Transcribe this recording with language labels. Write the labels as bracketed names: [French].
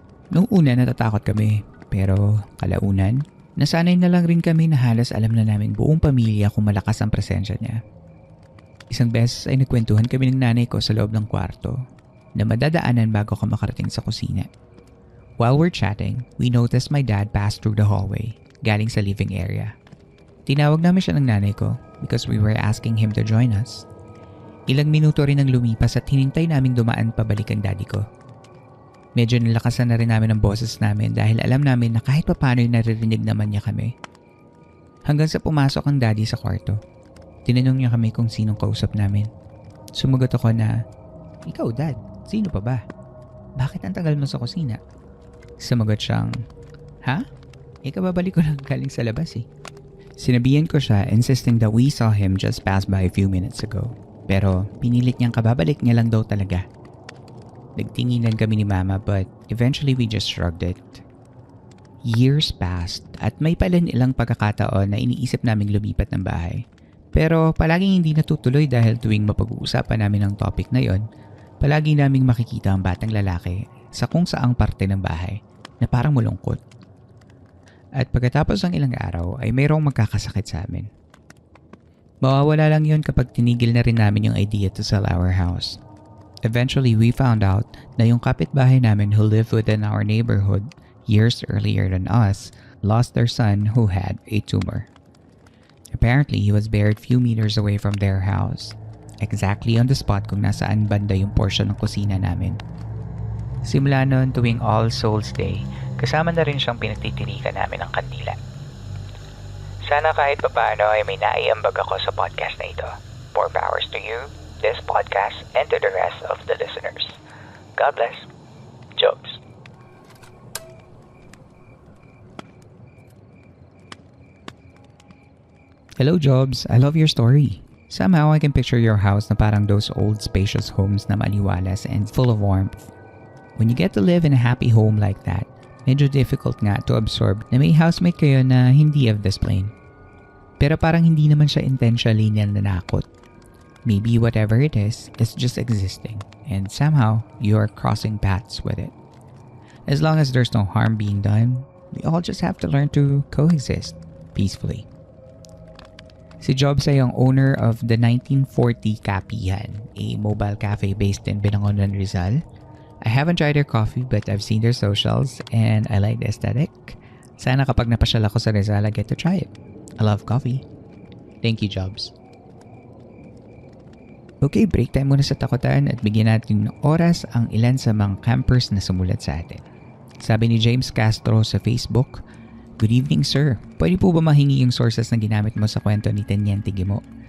[Filipino] Noong una natatakot kami, pero kalaunan, nasanay na lang rin kami na halos alam na namin buong pamilya kung malakas ang presensya niya. Isang beses ay nagkwentuhan kami ng nanay ko sa loob ng kwarto na madadaanan bago ka makarating sa kusina. [English] While we're chatting, we noticed my dad pass through the hallway, [Filipino] galing sa living area. Tinawag namin siya ng nanay ko [English] because we were asking him to join us. [Filipino] Ilang minuto rin ang lumipas at hinintay naming dumaan pabalik ang daddy ko. Medyo nalakasan na rin namin ang boses namin dahil alam namin na kahit papano ay naririnig naman niya kami. Hanggang sa pumasok ang daddy sa kwarto. Tinanong niya kami kung sinong kausap namin. Sumagot ako na, "Ikaw dad, sino pa ba? Bakit ang tagal mo sa kusina?" Sumagot siyang, "Ha? Kababalik ko lang galing sa labas eh." Sinabihan ko siya, [English] insisting that we saw him just pass by a few minutes ago. [Filipino] Pero pinilit niyang kababalik niya lang daw talaga. Nagtinginan kami ni mama [English] but eventually we just shrugged it. Years passed [Filipino] at may pala ilang pagkakataon na iniisip naming lumipat ng bahay. Pero palaging hindi natutuloy dahil tuwing mapag-uusapan namin ang topic na yon, palagi naming makikita ang batang lalaki sa kung saang parte ng bahay na parang malungkot. At pagkatapos ng ilang araw ay mayroong magkakasakit sa amin. Mawawala lang yon kapag tinigil na rin namin yung idea [English] to sell our house. Eventually, we found out [Filipino] na yung kapitbahay namin [English] who lived within our neighborhood years earlier than us lost their son who had a tumor. Apparently, he was buried few meters away from their house, exactly on the spot [Filipino] kung nasaan banda yung portion ng kusina namin. Simula noon tuwing All Souls Day, kasama na rin siyang pinagtitirikan namin ng kandila. Sana kahit papaano ay may naiambag ako sa podcast na ito. [English] More powers to you, this podcast, and to the rest of the listeners. God bless. Jobs. Hello Jobs, I love your story. Somehow I can picture your house [Filipino] na parang [English] those old spacious homes [Filipino] na maliwalas [English] and full of warmth. When you get to live in a happy home like that, [Filipino] medyo [English] difficult nga to absorb [Filipino] na may housemate kayo na hindi [English] of this plane. [Filipino] Pero parang hindi naman siya [English] intentionally [Filipino] nananakot. [English] Maybe whatever it is just existing and somehow you are crossing paths with it. As long as there's no harm being done, we all just have to learn to coexist peacefully. [Filipino] Si Jobs ay ang [English] owner of the 1940 Kapihan, a mobile cafe based in Binangonan, Rizal. I haven't tried their coffee but I've seen their socials and I like the aesthetic. [Filipino] Sana kapag napasyal ako sa Rizal, [English] I get to try it. I love coffee. Thank you, Jobs. [Filipino] Okay, break time muna sa takutan at bigyan natin ng oras ang ilan sa mga campers na sumulat sa atin. Sabi ni James Castro sa Facebook, [English] "Good evening sir, [Filipino] pwede po ba mahingi yung sources na ginamit mo sa kwento ni Teniente Gimo?